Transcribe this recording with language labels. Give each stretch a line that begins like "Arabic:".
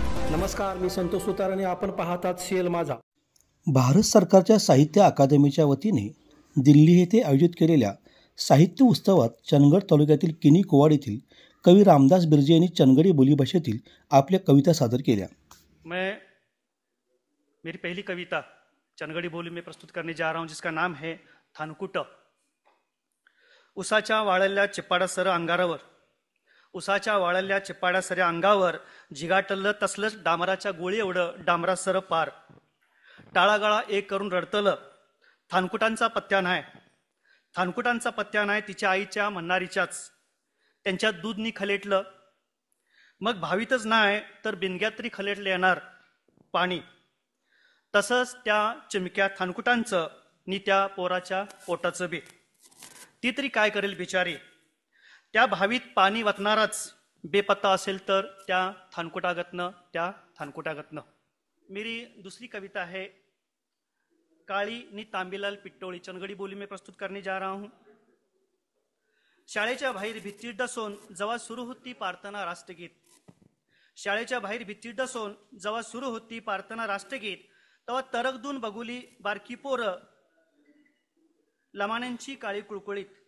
Marathi: नमस्कार, मी संतोष सुतार आणि आपण पाहतात सीएल माझा. भारत सरकारच्या साहित्य अकादमीच्या वतीने दिल्ली येथे आयोजित केलेल्या साहित्य उत्सवात चंदगड तालुक्यातील किनी कोवाड येथील कवी रामदास बिर्जे यांनी चंदगडी बोलीभाषेतील आपल्या कविता सादर केल्या.
Hindi: मेरी पहली कविता चंदगड़ी बोली में प्रस्तुत करने जा रहा हूं, जिसका नाम है थानकुट.
Marathi: उसाच्या वाळल्या चिपाडासर अंगारावर, उसाच्या वाळल्या चिपाडासर अंगावर जिगाटलं तसलंच डांबराच्या गोळी एवढं डांबरासर पार. टाळागाळा एक करून रडतलं, थानकुटांचा पत्त्या नाही, थानकुटांचा पत्त्या नाही तिच्या आईच्या म्हणणारीच्याच. त्यांच्यात दूध नी खलेटलं, मग भावीतच नाही तर बिनग्यात तरी खलेटले येणार पाणी. तसंच त्या चिमक्या थानकुटांचं नि त्या पोराच्या पोटाचं बी. ती तरी काय करेल बिचारी, त्या भावीत पाणी वतणाराच बेपत्ता असेल तर त्या थानकुटागतनं.
Hindi: मेरी दूसरी कविता है काळी नि तांबीलाल पिट्टोळी. चंदगडी बोली में प्रस्तुत करने जा रहा हूं.
Marathi: शाळेच्या बाहेर भित्ती डसोन जेव्हा सुरू होती प्रार्थना राष्ट्रगीत, शाळेच्या बाहेर भित्ती डसोन जेव्हा सुरू होती प्रार्थना राष्ट्रगीत, तेव्हा तरकदून बघुली बारकी पोरं लमाण्यांची काळी कुळकुळीत.